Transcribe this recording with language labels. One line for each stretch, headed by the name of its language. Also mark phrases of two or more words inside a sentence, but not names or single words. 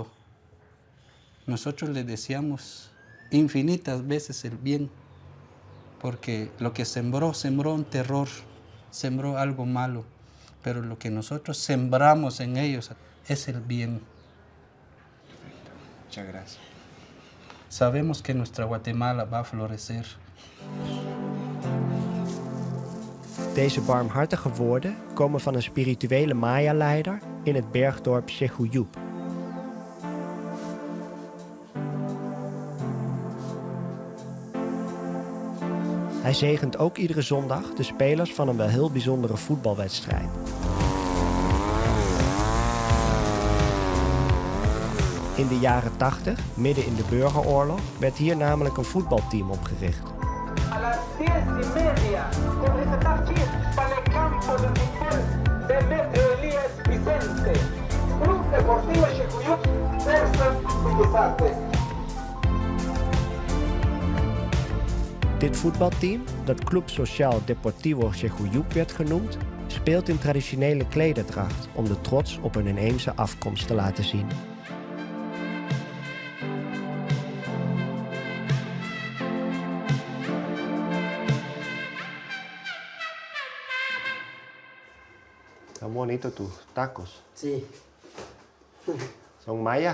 Spanish: Nosotros le deseamos infinitas veces el bien, porque lo que sembró un terror, sembró algo malo, pero lo que nosotros sembramos en ellos es el bien. Muchas gracias. Sabemos que nuestra Guatemala va a florecer.
Dutch: Deze barmhartige woorden komen van een spirituele Maya-leider in het bergdorp Xejuyup. Hij zegent ook iedere zondag de spelers van een wel heel bijzondere voetbalwedstrijd. In de jaren 80, midden in de burgeroorlog, werd hier namelijk een voetbalteam opgericht.
Spanish: A las 10:30 comenzará aquí para el campo de fútbol de Metro Elías Vicente. Club Deportivo Xejuyup versus Guisarte.
Dutch: Dit voetbalteam, dat Club Social Deportivo Xejuyup werd genoemd, speelt in traditionele klederdracht om de trots op hun inheemse afkomst te laten zien.
Spanish: Están bonitos tus tacos. Sí. ¿Son mayas?